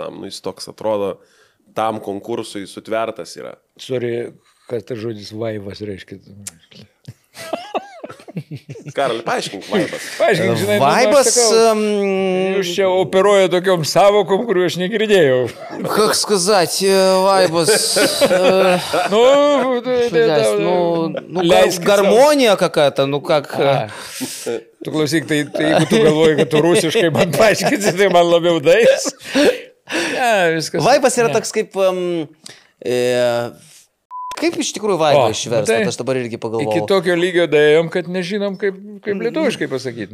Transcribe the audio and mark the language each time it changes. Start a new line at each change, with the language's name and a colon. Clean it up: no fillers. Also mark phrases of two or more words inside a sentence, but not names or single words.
Lithuanian: Nu, jis toks atrodo, tam konkursui sutvertas yra. Sorry, kas tas žodis vaivas reiškia. Karali, paaiškink vaibas. Paaiškink, žinai, vaibas... Jūs čia operuoja tokiom savokom, kuriuo aš negirdėjau.
Russian: Как сказать, vaibas... Гармония какая-то, ну как...
Lithuanian: Tu klausyk, tai jeigu tu galvoji, kad tu rusiškai man paaiškinsi, tai man labiau dais. Ja, viskas. Vaibas yra toks kaip... Kaip iš tikrųjų vaibą išversta, aš dabar irgi pagalvojau. Iki tokio lygio daėjom, kad nežinom, kaip lietuviškai pasakyti.